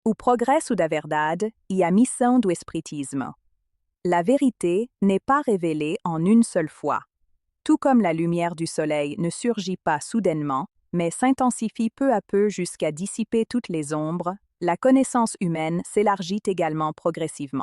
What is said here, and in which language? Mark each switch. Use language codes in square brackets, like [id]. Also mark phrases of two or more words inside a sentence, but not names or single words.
[pt] O progresso da verdade e a missão do espiritisme. [fr] La vérité n'est pas révélée en une seule fois. Tout comme la lumière du soleil ne surgit pas soudainement, mais s'intensifie peu à peu jusqu'à dissiper toutes les ombres, la connaissance humaine s'élargit également progressivement.